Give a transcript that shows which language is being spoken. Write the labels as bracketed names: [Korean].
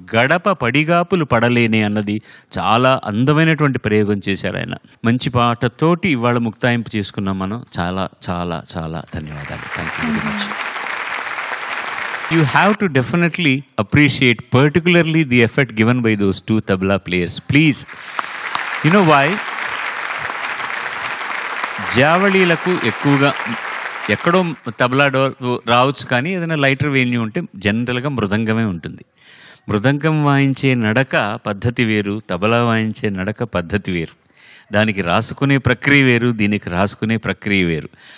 [Telugu] గడప పడిగాపులు పడలేనే అన్నది చాలా అందమైనటువంటి ప్రయోగం చేశారు ఆయన. మంచి పాటతోటి ఇవాళ ముక్తాయింపు చేసుకున్నాం మనం. చాలా చాలా చాలా ధన్యవాదాలు. [English] Thank you very much. You have to definitely appreciate particularly the effort given by those two tabla players. Please, you know why? [Telugu] జావళీలకు ఎక్కువగా ఎక్కడో తబలా రావచ్చు, కానీ ఏదైనా లైటర్ వేన్యూ ఉంటే జనరల్గా మృదంగమే ఉంటుంది. మృదంగం వాయించే నడక పద్ధతి వేరు, తబలా వాయించే నడక పద్ధతి వేరు. దానికి రాసుకునే ప్రక్రియ వేరు, దీనికి రాసుకునే ప్రక్రియ వేరు.